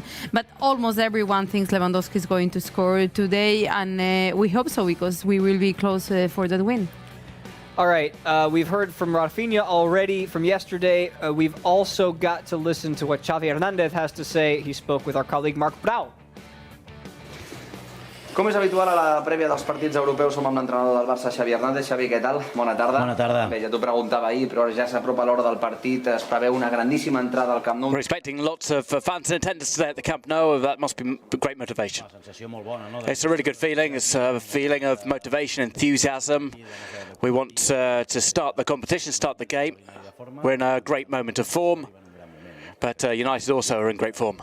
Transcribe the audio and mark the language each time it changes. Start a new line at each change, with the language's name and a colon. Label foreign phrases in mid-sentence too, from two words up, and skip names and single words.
English: But almost everyone thinks Lewandowski is going to score today. And we hope so, because we will be close for that win. All right, we've heard from Rafinha already from yesterday. We've also got to listen to what Xavi Hernandez has to say. He spoke with our colleague Marc Brau.
Catalan: Com és habitual a la prèvia dels partits europeus, som amb l'entrenador del Barça, Xavi Hernández. Xavi, què tal? Bona tarda. Bona tarda. Bé, ja t'ho preguntava ahir, però ja s'apropa l'hora del partit. Es preveu una grandíssima entrada al Camp Nou.
English: We're expecting lots of fans in attendance today at the Camp Nou. That must be great motivation. It's a really good feeling. It's a feeling of motivation, enthusiasm. We want to start the competition, start the game. We're in a great moment of form. But United also are in great form.